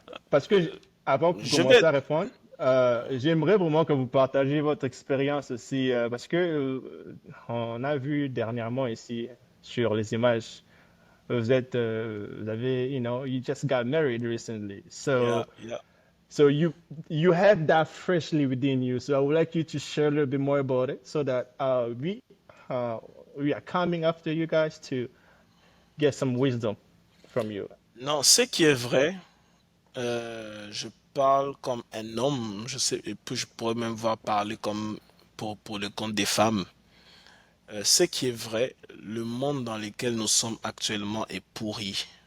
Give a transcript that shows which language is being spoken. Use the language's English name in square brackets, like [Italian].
[French] Parce que, avant que vous je vais commenciez à répondre, j'aimerais vraiment que vous partagiez votre expérience aussi, parce que on a vu dernièrement ici sur les images, vous avez, [English] you just got married recently, yeah, so yeah. so you have that freshly within you. So I would like you to share a little bit more about it, so that uh, we are coming after you guys to get some wisdom from you. [French] Non, ce qui est vrai, je parle comme un homme, je sais, et puis je pourrais même voir parler comme pour le compte des femmes. Ce qui est vrai, le monde dans lequel nous sommes actuellement est pourri.